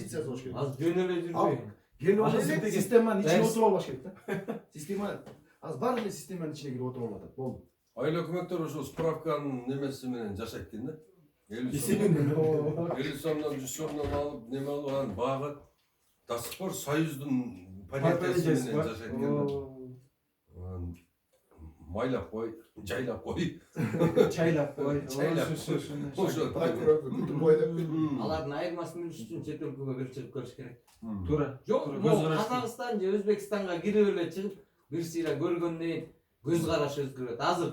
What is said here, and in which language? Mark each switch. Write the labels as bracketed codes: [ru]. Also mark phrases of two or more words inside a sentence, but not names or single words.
[ky] Позициясы болуш керек. Аз жөн эле жүрбөй. Келип алып системанын ичине отуруп албаш керек да. Система аз бар эле системанын ичине кирип отуруп алып атат. Болду. Айыл өкмөттөр ошо справканын немеси менен жашайт экен да. 50 сомдон 100 сомдон алып неме алып анан багып [ru] до сих пор [ky] Союздун понятиясы менен жашайт экен. Майлап кой, жайлап кой. Чайлап кой. Ошо Алардын айырмасын билиш үчүн чет өлкөгө бир чыгып келиш керек. Туура. Жок, Казакстан же Өзбекстанга кирип эле чыгып бир сыйра көргөндөн кийин көз карашы өзгөрөт.